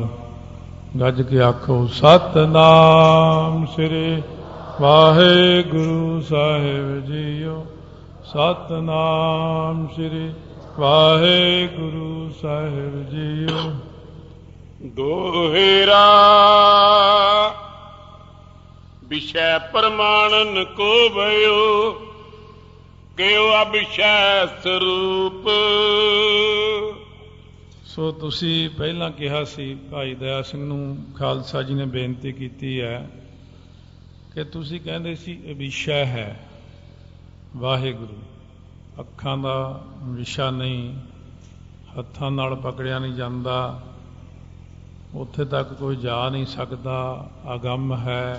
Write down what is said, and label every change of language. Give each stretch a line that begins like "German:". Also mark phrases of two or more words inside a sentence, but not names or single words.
Punjabi: ਗੱਜ ਕੇ ਆਖੋ ਸਤਿਨਾਮ ਸ੍ਰੀ ਵਾਹਿਗੁਰੂ ਸਾਹਿਬ ਜੀਓ। ਸਤਿਨਾਮ ਸ੍ਰੀ ਵਾਹਿਗੁਰੂ ਸਾਹਿਬ ਜੀਓ।
Braj: दोहरा विषय प्रमाणन को भयो, कयो अभिषय स्वरूप।
Punjabi: ਸੋ ਤੁਸੀਂ ਪਹਿਲਾਂ ਕਿਹਾ ਸੀ, ਭਾਈ ਦਇਆ ਸਿੰਘ ਨੂੰ ਖਾਲਸਾ ਜੀ ਨੇ ਬੇਨਤੀ ਕੀਤੀ ਹੈ ਕਿ ਤੁਸੀਂ ਕਹਿੰਦੇ ਸੀ ਇਹ ਵਿਸ਼ਾ ਹੈ ਵਾਹਿਗੁਰੂ, ਅੱਖਾਂ ਦਾ ਵਿਸ਼ਾ ਨਹੀਂ, ਹੱਥਾਂ ਨਾਲ ਪਕੜਿਆ ਨਹੀਂ ਜਾਂਦਾ, ਉੱਥੇ ਤੱਕ ਕੋਈ ਜਾ ਨਹੀਂ ਸਕਦਾ, ਅਗੰਮ ਹੈ।